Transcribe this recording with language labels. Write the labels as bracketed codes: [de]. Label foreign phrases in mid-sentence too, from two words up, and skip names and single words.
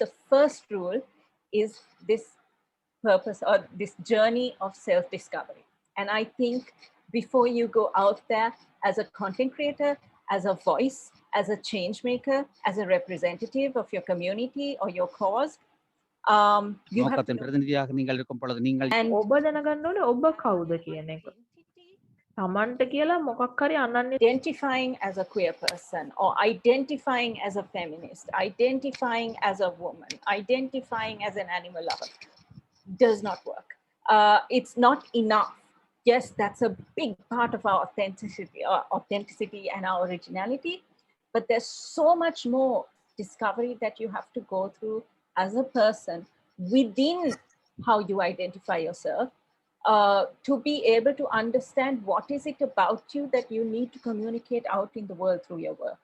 [en] The first rule is this purpose or this journey of self-discovery. And I think before you go out there as a content creator, as a voice, as a change maker, as a representative of your community or your cause, you have to [ta] நோக்கத்தின் பிரதிநிதியாக நீங்கள் இருக்கும் பொழுது நீங்கள் [en] and [si] ඔබ දැනගන්න ඕනේ ඔබ කවුද කියන එක. තමන්ට කියලා මොකක් හරි අනන්‍ය [en] identifying as a queer person or identifying as a feminist, identifying as a woman, identifying as an animal lover does not work. It's not enough. Yes, that's a big part of our authenticity and our originality, but there's so much more discovery that you have to go through as a person within how you identify yourself, to be able to understand what is it about you that you need to communicate out in the world through your work.